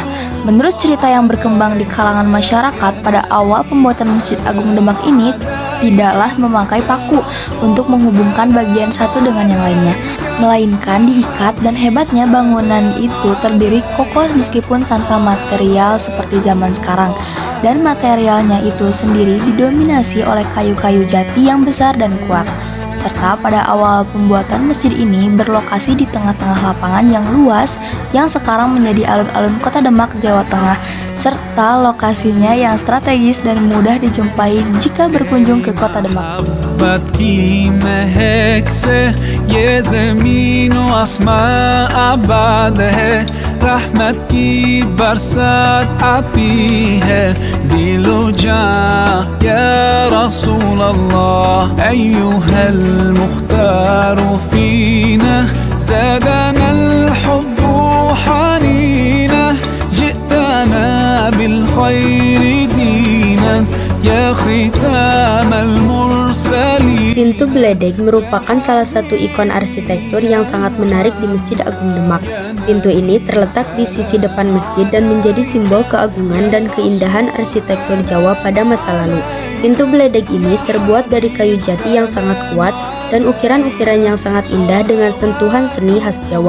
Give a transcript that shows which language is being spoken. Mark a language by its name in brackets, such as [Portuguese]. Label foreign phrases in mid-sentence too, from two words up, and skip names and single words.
[Indonesian] Menurut cerita yang berkembang di kalangan masyarakat, pada awal pembuatan Masjid Agung Demak ini tidaklah memakai paku untuk menghubungkan bagian satu dengan yang lainnya, melainkan diikat, dan hebatnya bangunan itu terdiri kokoh meskipun tanpa material seperti zaman sekarang, dan materialnya itu sendiri didominasi oleh kayu-kayu jati yang besar dan kuat. Serta pada awal pembuatan masjid ini berlokasi di tengah-tengah lapangan yang luas yang sekarang menjadi alun-alun Kota Demak, Jawa Tengah, serta lokasinya yang strategis dan mudah dijumpai jika berkunjung ke Kota Demak. [Hindi] रहमत की बरसात आती है दिलो जा [Arabic] يا رسول الله أيها المختار فينا زادنا الحب حنينا جئتنا بالخير دينا يا ختام المرسلين. [Indonesian] Pintu Beledeg merupakan salah satu ikon arsitektur yang sangat menarik di Masjid Agung Demak. Pintu ini terletak di sisi depan masjid dan menjadi simbol keagungan dan keindahan arsitektur Jawa pada masa lalu. Pintu Beledeg ini terbuat dari kayu jati yang sangat kuat dan ukiran-ukiran yang sangat indah dengan sentuhan seni khas Jawa.